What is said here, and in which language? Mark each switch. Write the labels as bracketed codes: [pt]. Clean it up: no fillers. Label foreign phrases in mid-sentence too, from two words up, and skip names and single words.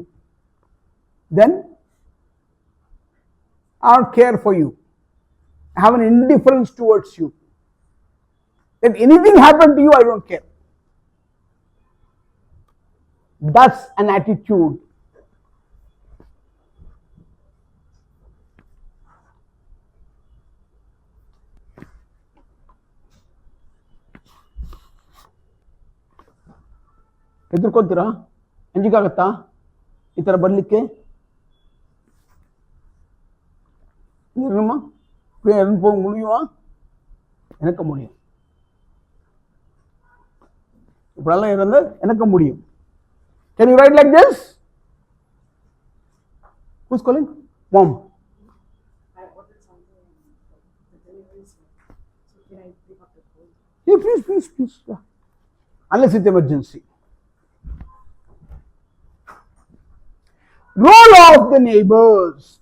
[en] Then I don't care for you. I have an indifference towards you. If anything happened to you, I don't care. That's an attitude. [kn] ಹೆದರ್ಕೊಂತೀರಾ? ಅಂಜಿಕಾಗತ್ತಾ ಈ ಥರ ಬರಲಿಕ್ಕೆ? [ta] இருமா போக முடியுமா? எனக்கு முடியும். இப்படிலாம் இருந்து எனக்கு முடியும். [en] Can you write like this? Who's calling? Mom. I ordered something. The delivery is here. So can I pick up the phone? Yeah, please. Yeah. Unless it's emergency. Role of the neighbors.